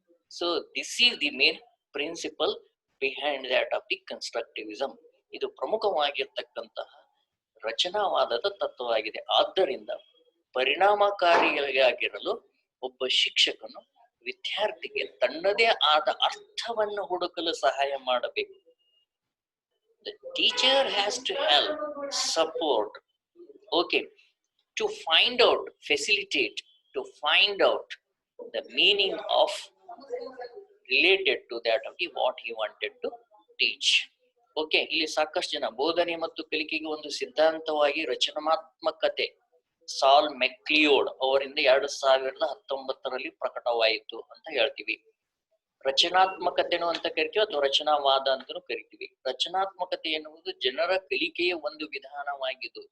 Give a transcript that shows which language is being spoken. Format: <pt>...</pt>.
<en>So this is the main principle behind that of the constructivism.</en> <kn>ಇದು ಪ್ರಮುಖವಾಗಿರ್ತಕ್ಕಂತಹ ರಚನಾವಾದದ ತತ್ವವಾಗಿದೆ. ಆದ್ದರಿಂದ ಪರಿಣಾಮಕಾರಿಯಾಗಿರಲು ಒಬ್ಬ ಶಿಕ್ಷಕನು ವಿದ್ಯಾರ್ಥಿಗೆ ತನ್ನದೇ ಆದ ಅರ್ಥವನ್ನು ಹುಡುಕಲು ಸಹಾಯ ಮಾಡಬೇಕು.</kn> <en>The teacher has to help, support, okay, to find out, facilitate, to find out the meaning of related to that of the what he wanted to teach.</en> <kn>Okay, ಇಲ್ಲಿ ಸಾಕಷ್ಟು ಜನ ಬೋಧನೆ ಮತ್ತು ಕಲಿಕೆಗೆ ಒಂದು ಸಿದ್ಧಾಂತವಾಗಿ ರಚನಾತ್ಮಕತೆ ಸಾಲ್ ಮೆಕ್ಲಿಯೋಡ್ ಅವರಿಂದ 2019 ಪ್ರಕಟವಾಯಿತು ಅಂತ ಹೇಳ್ತೀವಿ. ರಚನಾತ್ಮಕತೆನು ಅಂತ ಕರಿತೀವಿ ಅಥವಾ ರಚನಾವಾದ ಅಂತಲೂ ಕರಿತೀವಿ. ರಚನಾತ್ಮಕತೆ ಎನ್ನುವುದು ಜನರ ಕಲಿಕೆಯ ಒಂದು ವಿಧಾನವಾಗಿದ್ದು.</kn>